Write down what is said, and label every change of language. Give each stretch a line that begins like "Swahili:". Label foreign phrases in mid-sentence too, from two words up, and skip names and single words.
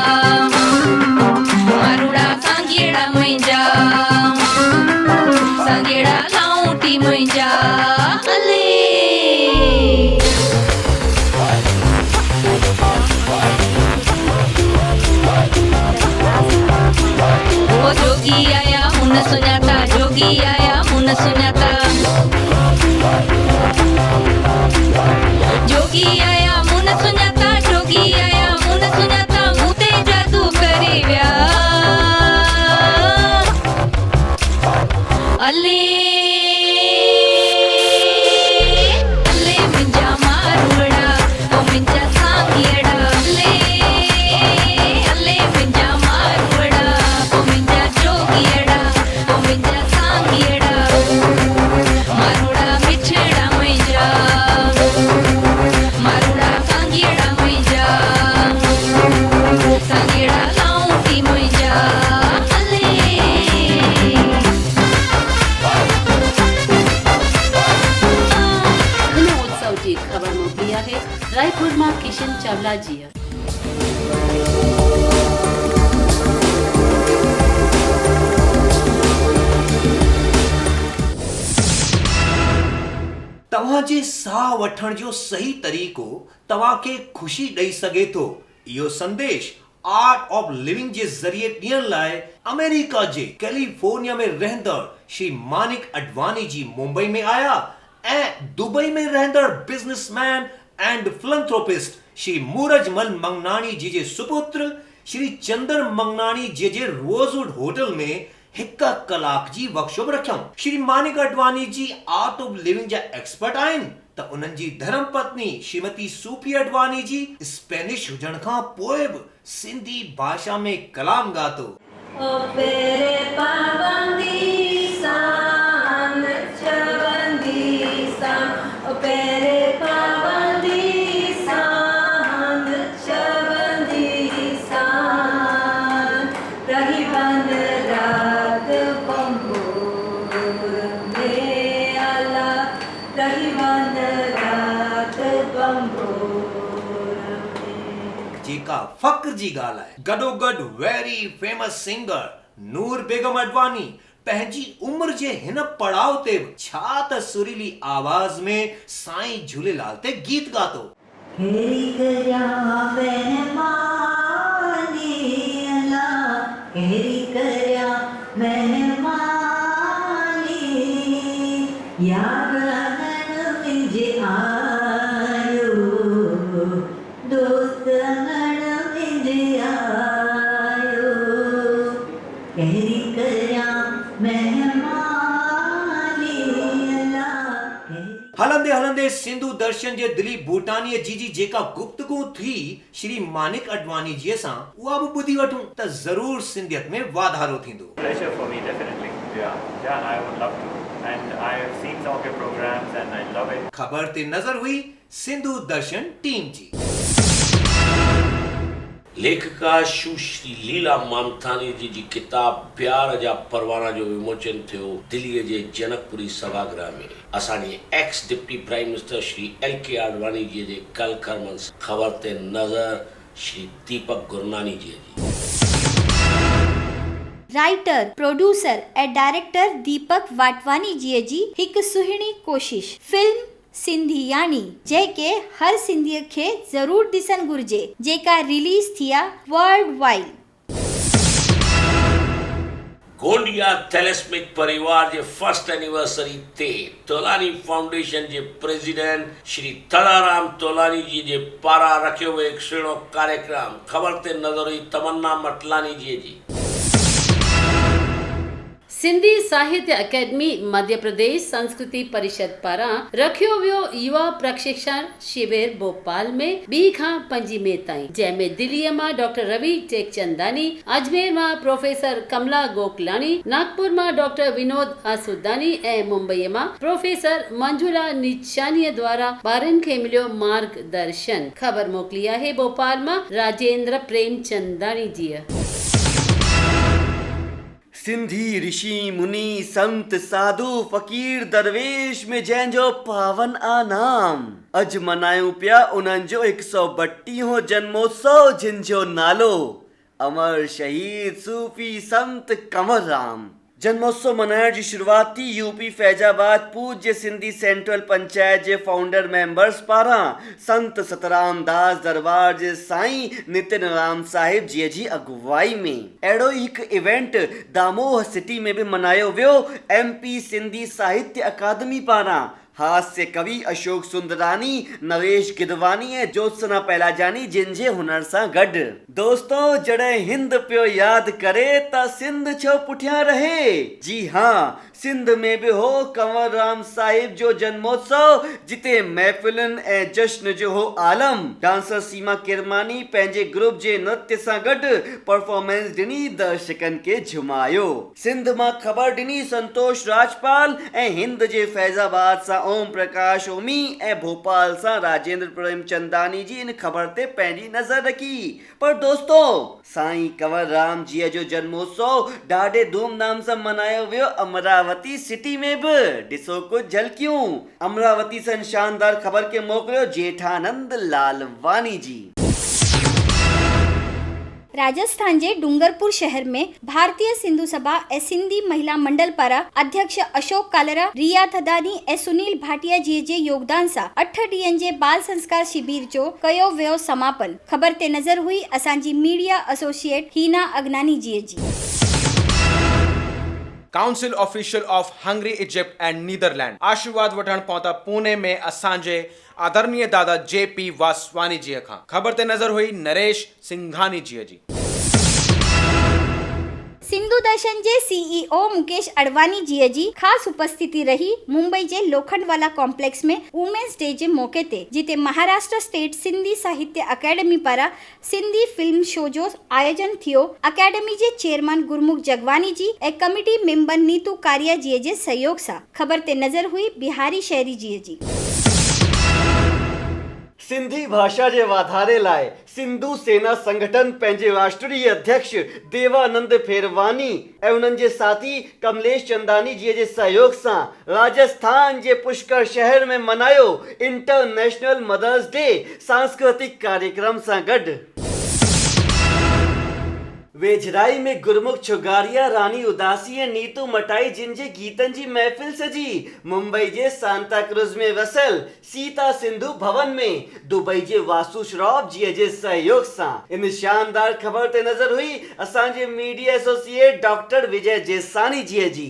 Sindhi: मारुड़ा सांगियड़ा मिंजा सांगियड़ा लाउटी मिंजा हले जोगी आया मुन सुञाता जोगी आया मुन सुञाता जोगी आया मुन सुञाता जोगी आया मुन सुञाता मूते जादू करे विया अले अले मिंजा मारवड़ा ओ मिंजा सांगियड़ा अले अले मिंजा मारवड़ा ओ मिंजा जोगियड़ा ओ मिंजा सांगियड़ा मारुड़ा मिठड़ा मिंजा मारुड़ा सांगियड़ा मिंजा सांगियड़ा लाउटी मिंजा अले हिन उत्सव जी ख़बर मोकिली आहे रायपुर मां किशन चावला जीअ। तव्हांजे साह वठण जो सही तरीक़ो तव्हांखे ख़ुशी ॾेई सघे थो। इहो संदेश आर्ट ऑफ लिविंग जे ज़रिए ॾियण लाइ अमेरिका जे कैलिफोर्निया में रहंदड़ श्री मानिक अडवाणी जी मुंबई में आया ऐं दुबई में रहंदड़
English: businessman and philanthropist
Sindhi: श्री मूरजमल मंगनाणी जी जे सुपुत्र श्री चंदर मंगनाणी जी जे रोजवुड होटल में हिक कलाक जी वर्कशॉप रखियऊं। श्री मानिक अडवाणी जी आर्ट ऑफ लिविंग जा एक्सपर्ट आहिनि त उन्हनि जी धर्म पत्नी श्रीमती सूफी अडवाणी जी स्पेनिश हुजण खां पोइ बि सिंधी भाषा में कलाम ॻातो। ओ पेरे पाबंदी सान चवंदी सान ओ पेरे पाबंदी सान चवंदी सान रही बंद रात बंबूर में आला रही बंद रात बंबूर में जेका फ़ख्र जी ॻाल्हि आहे। गॾोगॾु
English: very famous singer
Sindhi: नूर बेगम अडवाणी पंहिंजी उम्र जे हिन पड़ाव ते छा त सुरीली आवाज़ में साईं झूलेलाल ते गीत ॻातो। हेरी कया बेमानी अला हेरी करया मेहमानी या गहन मिंजे आयो दोस्त गहन मिंजे आयो कहरी करया मेहमानी हलंदे हलंदे सिंधु दर्शन जे दिलीप भूटानी जी जेका गुफ्तगू थी श्री मानिक अडवाणी जी सां उहा बि ॿुधी वठूं त ज़रूर सिंधियत में वाधारो थींदो।
English: Pleasure for me, definitely. Yeah, I would love to. And I have seen some of your programs and I love it.
Sindhi: खबर ते नज़र हुई सिंधु दर्शन टीम जी। लेखिका सुश्री लीला मामथानी जी किताब प्यार जा परवाना जो विमोचन थियो दिल्लीअ जे जनकपुरी सभागृह में असांजे
English: ex deputy prime minister
Sindhi: श्री LK आडवाणी जी जे कल खरमंस ख़बर ते नज़र श्री दीपक गुरनानी जी।
English: writer producer
Sindhi: ऐं डायरेक्टर दीपक वाटवानी जी हिकु सुहिणी कोशिश फिल्म सिंधियानी जंहिंखे हर सिंधीअ खे ज़रूर ॾिसणु घुर्जे जेका रिलीज़ थी आहे
English: world wide.
Sindhi: गोंडिया थैलेस्मिक परिवार जे
English: first anniversary
Sindhi: ते तोलानी फाउंडेशन जे प्रेसिडेंट श्री तड़ाराम तोलानी जी जे पारां रखियो वियो हिकु सुहिणो कार्यक्रम ख़बर ते नज़र हुई तमन्ना मटलानी जी। सिंधी साहित्य अकेडमी मध्य प्रदेश संस्कृति परिषद पारां रखियो वियो युवा प्रशिक्षण शिविर भोपाल में 2 खां 5 मई ताईं जंहिंमें दिल्लीअ मां डॉक्टर रवि टेकचंदानी, अजमेर मां प्रोफेसर कमला गोकलाणी, नागपुर मां डॉक्टर विनोद आसुदानी ऐं मुंबईअ मां प्रोफेसर मंजुला निचानीअ द्वारा ॿारनि खे मिलियो मार्गदर्शन। ख़बर मोकिली आहे भोपाल मां राजेंद्र प्रेमचंदानी जी। सिंधी ऋषि मुनि संत साधु फ़कीर दरवेश में जंहिंजो पावन आनाम अज मनायूं पिया उन्हनि जो 132हों जन्मोत्सव जिन जो नालो अमर शहीद सूफी संत कंवर राम। जन्मोत्सव मनाइण जी शुरूआत थी यूपी फैजाबाद पूज्य सिंधी सेंट्रल पंचायत जे
English: founder members
Sindhi: पारां संत सतराम दास दरबार जे साईं नितिन राम साहिब जी अगुवाई में। अहिड़ो ई हिकु इवेंट दामोह सिटी में भी मनायो वियो MP सिंधी साहित्य अकादमी पारां। हास्य कवि अशोक सुंदरानी, नरेश गिदवानी ऐं ज्योत्सना पहलाजानी जिन जे हुनर सां गॾु। दोस्तों जॾहिं हिंद पियो यादि करे त सिंध छो पुठियां रहे। जी हाँ, सिंध में भी हो कंवर राम साहिब जो जन्मोत्सव जिते महफ़िलुनि ऐं जश्न जो हो आलम। डांसर सीमा किरमानी पंहिंजे ग्रुप जे नृत्य सां गॾु परफॉर्मेंस ॾिनी दर्शकनि खे झुमायो। सिंध मां ख़बर ॾिनी संतोष राजपाल ऐं हिंद जे फैज़ाबाद सां ओम प्रकाश ओमी ऐं भोपाल सां राजेंद्र प्रेमचंदानी जी इन ख़बर ते पंहिंजी नज़र रखी। पर दोस्तों साईं कंवर राम जी जो जन्मोत्सव ॾाढे धूमधाम सां मनायो वियो अमरावती सिटी में भी। ॾिसो कुछ झलकियूं अमरावती सां शानदार ख़बर के मोकिलियो जेठानंद लालवानी जी। राजस्थान जे डूंगरपुर शहर में भारतीय सिंधु सभा ऐं सिंधी महिला मंडल पारां अध्यक्ष अशोक कालरा, रिया थदानी ऐं सुनील भाटिया जी जे योगदान सां 8 ॾींहनि जे बाल संस्कार शिविर जो कयो वियो समापन। ख़बर ते नज़र हुई असांजी
English: media associate
Sindhi: हीना अगनानी जी।
English: council official of Hungary Egypt and Netherland
Sindhi: आशीर्वाद वठण पहुता पुणे में असांजे आदरणीय दादा JP वासवानी जी खां। ख़बर ते नज़र हुई नरेश सिंघानी जी। सिंधु दर्शन जे CEO मुकेश अडवाणी जी खास उपस्थिति रही मुंबई जे लोखंडवाला कॉम्प्लेक्स में
English: women's day
Sindhi: जे मौके ते जिते महाराष्ट्र स्टेट सिंधी साहित्य अकेडमी पारां सिंधी
English: film show
Sindhi: जो आयोजन थियो। अकेडमी जे चेयरमैन गुरमुख जगवानी जी ऐं
English: committee member
Sindhi: नीतू कारिया जी जे सहयोग सां। ख़बर ते नज़र हुई बिहारी शहरी जी। सिंधी भाषा जे वाधारे लाइ सिंधु सेना संगठन पंहिंजे राष्ट्रीय अध्यक्ष देवानंद फेरवानी ऐं उन्हनि जे साथी कमलेश चंदानी जी जे सहयोग सां राजस्थान जे पुष्कर शहर में मनायो
English: international mothers day
Sindhi: सांस्कृतिक कार्यक्रम सां गॾु। वेझराई में गुरमुख छुगारिया रानी उदासी ऐं नीतू मटाई जिन जे गीतनि जी महफ़िल सजी मुंबई जे सांता क्रूज़ में वसियल सीता सिंधु भवन में दुबई जे वासु श्रॉफ जीअ जे सहयोग सां इन शानदार ख़बर ते नज़र हुई असांजे
English: media associate
Sindhi: डॉक्टर विजय जेसानी जीअ जी।